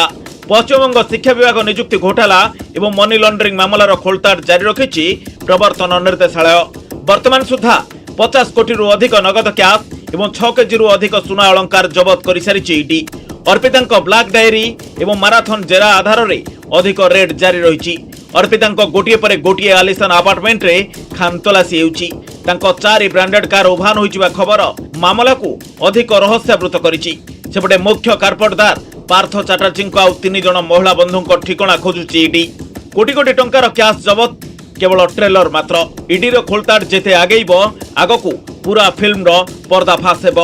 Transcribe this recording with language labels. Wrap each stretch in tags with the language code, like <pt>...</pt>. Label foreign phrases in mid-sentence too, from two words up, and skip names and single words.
<or>ପଶ୍ଚିମବଙ୍ଗ ଶିକ୍ଷା ବିଭାଗ ନିଯୁକ୍ତି ଘୋଟାଲା ଏବଂ</or> <en>money laundering</en> <or>ମାମଲାର ଖୋଳତାଡ଼ ଜାରି ରଖିଛି ପ୍ରବର୍ତ୍ତନ ନିର୍ଦ୍ଦେଶାଳୟ। ବର୍ତ୍ତମାନ ସୁଦ୍ଧା 50 କୋଟି ରୁ ଅଧିକ ନଗଦ କ୍ୟାସ ଏବଂ 6 କେଜି ରୁ ଅଧିକ ସୁନା ଅଳଙ୍କାର ଜବତ କରି ସାରିଛି ଇଡି। ଅର୍ପିତାଙ୍କ</or> <en>black diary</en> <or>ଏବଂ ମାରାଥନ ଜେରା ଆଧାର ରେ ଅଧିକ ରେଡ ଜାରି ରହିଛି। ଅର୍ପିତାଙ୍କ ଗୋଟିଏ ପରେ ଗୋଟିଏ ଆଲିଶାନ ଆପାର୍ଟମେଣ୍ଟ ରେ ଖାନତଲାସୀ ହେଉଛି। ତାଙ୍କ 4</or> <en>branded car</en> <or>ଉଭାନ ହୋଇଯିବା ଖବର ମାମଲା କୁ ଅଧିକ ରହସ୍ୟାବୃତ କରିଛି। ସେପଟେ ମୁଖ୍ୟ କାରପୋରଦାର ପାର୍ଥ ଚାଟାର୍ଜୀ ଆଉ 3 ଜଣ ମହିଳା ବନ୍ଧୁଙ୍କ ଠିକଣା ଖୋଜୁଛି ଇଡି। କୋଟି କୋଟି ଟଙ୍କାର କ୍ୟାସ ଜବତ କେବଳ ଟ୍ରେଲର ମାତ୍ର। ଇଡି ର ଖୋଳତାଡ଼ ଯେତେ ଆଗେଇବ ଆଗକୁ ପୂରା ଫିଲ୍ମ ର ପର୍ଦ୍ଦାଫାସ ହେବ।</or>